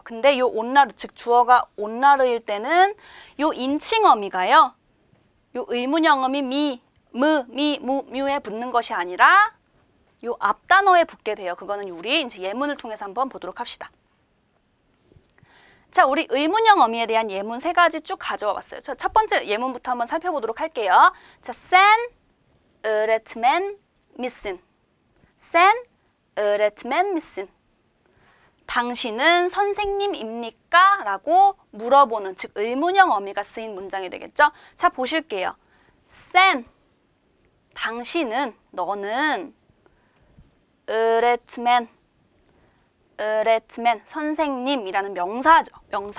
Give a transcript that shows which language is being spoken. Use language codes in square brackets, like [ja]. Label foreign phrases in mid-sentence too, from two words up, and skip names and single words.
[ko] 근데 요 온나르, 즉 주어가 온나르일 때는 요 인칭어미가요, 요 의문형어미 미, 무, 미, 무, 뮤에 붙는 것이 아니라 요 앞단어에 붙게 돼요. 그거는 우리 이제 예문을 통해서 한번 보도록 합시다. 자, 우리 의문형 어미에 대한 예문 3가지 쭉 가져와 봤어요. 첫 번째 예문부터 한번 살펴보도록 할게요. 자, [tr] sen öğretmen misin? sen öğretmen misin? [ko] 당신은 선생님입니까? 라고 물어보는, 즉 의문형 어미가 쓰인 문장이 되겠죠. 자, 보실게요. sen, 당신은, 너는 [tr] öğretmen, öğretmen, [ko] 선생님이라는 명사죠. 명사.